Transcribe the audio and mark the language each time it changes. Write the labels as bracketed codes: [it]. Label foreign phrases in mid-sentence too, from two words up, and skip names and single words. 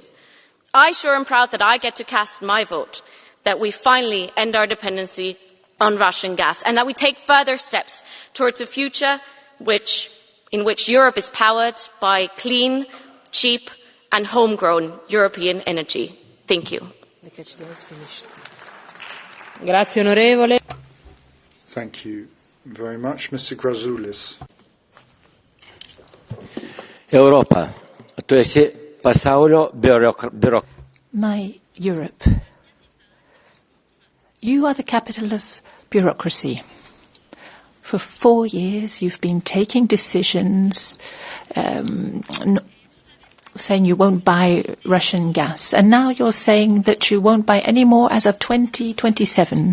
[en] I sure am proud that I get to cast my vote, that we finally end our dependency on Russian gas, and that we take further steps towards a future in which Europe is powered by clean, cheap, and homegrown European energy. Thank you. [it] Grazie, onorevole. [en] Thank you very much. Mr. Grazoulis. [lt] Europa, tu esi pasaulio [en] My Europe, you are the capital of bureaucracy. For 4 years you've been taking decisions, saying you won't buy Russian gas, and now you're saying that you won't buy any more as of 2027.